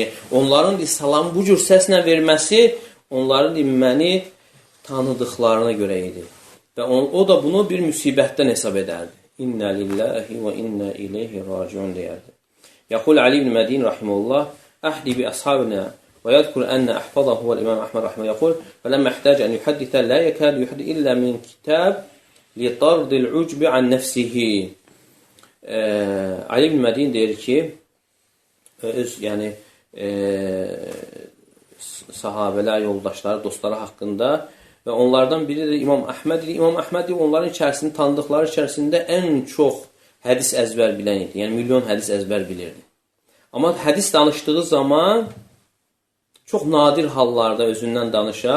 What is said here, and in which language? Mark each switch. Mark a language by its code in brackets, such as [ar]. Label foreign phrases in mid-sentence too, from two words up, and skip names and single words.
[az] Onların salamı bu cür səslə verməsi onların məni tanıdıqlarına görə idi. Və o da bunu bir müsibətdən hesab edərdi. [ar] إنا لله وإنا إليه راجعون [az] deyərdi. [ar] يقول علي بن المديني رحمه الله عهدي بأصحابنا ويذكر أن أحفظه هو الإمام أحمد رحمه يقول فلما احتاج أن يحدث لا يكاد يحدث إلا من كتاب لطرد العجب عن نفسه. [az] Ali ibn Mədin deyir ki, yəni sahabələr, yoldaşları, dostları haqqında və onlardan biri də İmam Əhməd idi. İmam Əhməd onların içərisində, tanıdıqları içərisində ən çox hədis əzbər bilən idi. Yəni milyon hədis əzbər bilirdi. Amma hədis danışdığı zaman çox nadir hallarda özündən danışar.